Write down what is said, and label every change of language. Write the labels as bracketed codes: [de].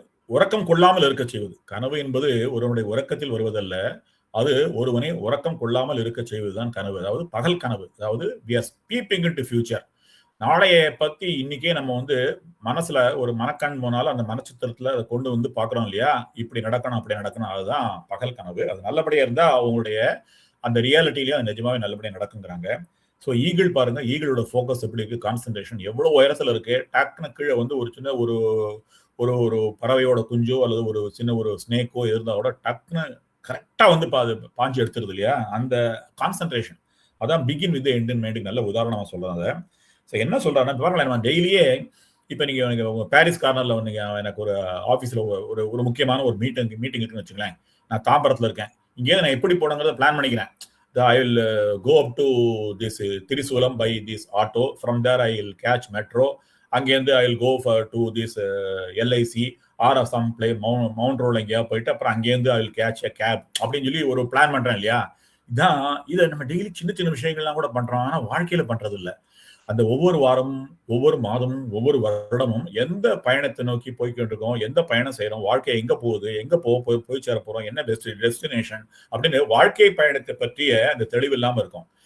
[ta] உறக்கம் கொள்ளாமல் இருக்க செய்வது. கனவு என்பது ஒருவனுடைய உறக்கத்தில் வருவதல்ல. அது ஒருவனை உறக்கம் கொள்ளாமல் இருக்க செய்வதுதான் கனவு. அதாவது பகல் கனவு. அதாவது [en] we are peeping into future. [ta] நாளைய பத்தி இன்னைக்கே நம்ம வந்து மனசுல ஒரு மனக்கண் போனாலும் அந்த மனச்சித்திரத்துல அதை கொண்டு வந்து பாக்குறோம் இல்லையா? இப்படி நடக்கணும், அப்படி நடக்கணும். அதுதான் பகல் கனவு. அது நல்லபடியா இருந்தா அவங்களுடைய அந்த ரியாலிட்டிலயும் அது நிஜமாவே நல்லபடியா நடக்குங்கிறாங்க. ஸோ ஈகிள் பாருங்க, ஈகிளோட ஃபோக்கஸ் எப்படி இருக்கு, கான்சென்ட்ரேஷன் எவ்வளவு உயரத்துல இருக்கு. டக்குன்னு கீழே வந்து ஒரு சின்ன ஒரு ஒரு ஒரு பறவையோட குஞ்சோ அல்லது ஒரு சின்ன ஒரு ஸ்னேக்கோ இருந்தா கூட டக்குன்னு கரெக்டா வந்து பாஞ்சு எடுத்துருது இல்லையா? அந்த கான்சென்ட்ரேஷன் அதான் பிகின் வித் எண்ட் இன் மைண்டுக்கு நல்ல உதாரணமா சொல்றாங்க. ஸோ என்ன சொல்றாருன்னா, பாருங்களேன், நம்ம டெய்லியே இப்போ நீங்க பாரிஸ் கார்னர்ல நீங்க எனக்கு ஒரு ஆஃபீஸில் ஒரு ஒரு முக்கியமான ஒரு மீட்டிங் இருக்குன்னு வச்சுங்களேன். நான் தாம்பரத்தில் இருக்கேன். இங்கேருந்து நான் எப்படி போனங்கிறத பிளான் பண்ணிக்கிறேன். [en] I will go up to this Trisulam by this auto. From there I will catch metro. [ta] அங்கேருந்து [en] I will go to this LIC or some place [ta] mount ரோட்ல எங்கேயா போயிட்டு அப்புறம் அங்கேருந்து [en] I will catch a cab [ta] அப்படின்னு சொல்லி ஒரு plan பண்றேன் இல்லையா? இதை நம்ம டெய்லி சின்ன சின்ன விஷயங்கள்லாம் கூட பண்றோம். ஆனா வாழ்க்கையில பண்றது இல்லை. அந்த ஒவ்வொரு வாரமும், ஒவ்வொரு மாதமும், ஒவ்வொரு வருடமும் எந்த பயணத்தை நோக்கி போய்கிட்டு இருக்கோம், எந்த பயணம் செய்யறோம், வாழ்க்கை எங்க போகுது, எங்க போய் சேர போறோம், என்ன டெஸ்டினேஷன் அப்படின்னு வாழ்க்கை பயணத்தை பற்றிய அந்த தெளிவு இல்லாம இருக்கும்.